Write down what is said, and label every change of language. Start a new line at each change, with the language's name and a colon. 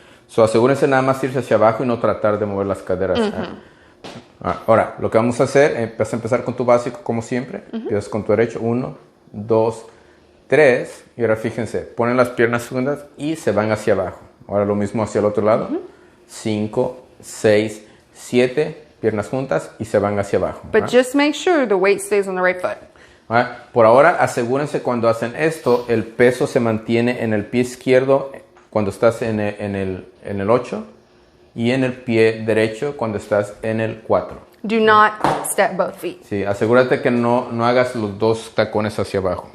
Spanish: So, asegúrense nada más irse hacia abajo y no tratar de mover las caderas. Ahora, lo que vamos a hacer, vas a empezar con tu básico como siempre. Empiezas con tu derecho, 1, 2, 3. Y ahora fíjense, ponen las piernas juntas y se van hacia abajo. Ahora lo mismo hacia el otro lado. 5, 6, 7, piernas juntas y se van hacia abajo.
English: But just make sure the weight stays on the right foot.
Spanish: Por ahora, asegúrense cuando hacen esto, el peso se mantiene en el pie izquierdo cuando estás en el 8 y en el pie derecho cuando estás en el 4.
English: Do not step both feet.
Spanish: Sí, asegúrate que no hagas los dos tacones hacia abajo.